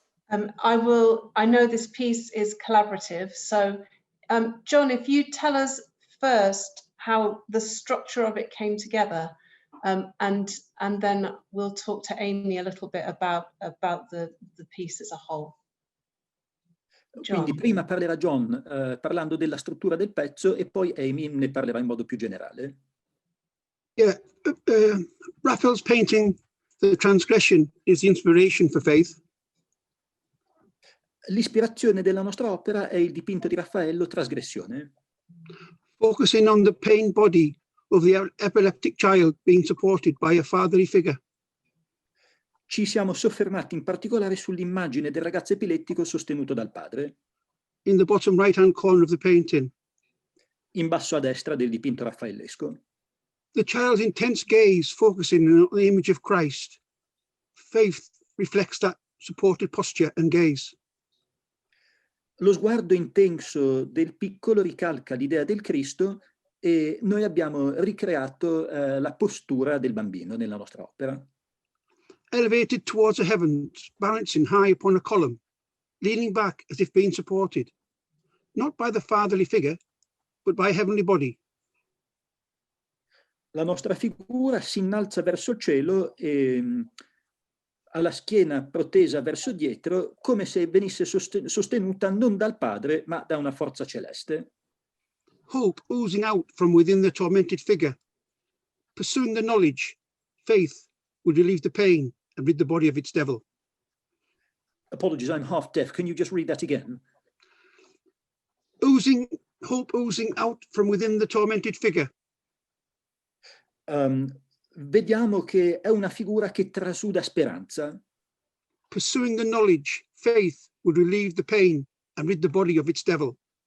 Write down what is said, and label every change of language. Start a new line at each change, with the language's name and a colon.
English: I know this piece is collaborative, so John, if you tell us first how the structure of it came together, and then we'll talk to Amy a little bit about the piece as a whole. John.
Italian: Quindi prima parlerà John parlando della struttura del pezzo e poi Amy ne parlerà in modo più generale.
English: Yeah, Raphael's painting, The Transgression, is the inspiration for Faith.
Italian: L'ispirazione della nostra opera è il dipinto di Raffaello Trasgressione.
English: Focusing on the pain body of the epileptic child being supported by a fatherly figure.
Italian: Ci siamo soffermati in particolare sull'immagine del ragazzo epilettico sostenuto dal padre.
English: In the bottom right-hand corner of the painting.
Italian: In basso a destra del dipinto raffaellesco.
English: The child's intense gaze focusing on the image of Christ. Faith reflects that supported posture and gaze.
Italian: Lo sguardo intenso del piccolo ricalca l'idea del Cristo e noi abbiamo ricreato la postura del bambino nella nostra opera.
English: Elevated towards the heavens, balancing high upon a column, leaning back as if being supported, not by the fatherly figure, but by a heavenly body.
Italian: La nostra figura si innalza verso il cielo e ha la schiena protesa verso dietro, come se venisse sostenuta non dal Padre, ma da una forza celeste.
English: Hope oozing out from within the tormented figure. Pursuing the knowledge, faith would relieve the pain and rid the body of its devil. Apologies, I'm half deaf. Can you just read that again? Hope oozing out from within the tormented figure.
Italian: Vediamo che è una figura che trasuda speranza.
English: Pursuing the knowledge, faith would relieve the pain and rid the body of its devil.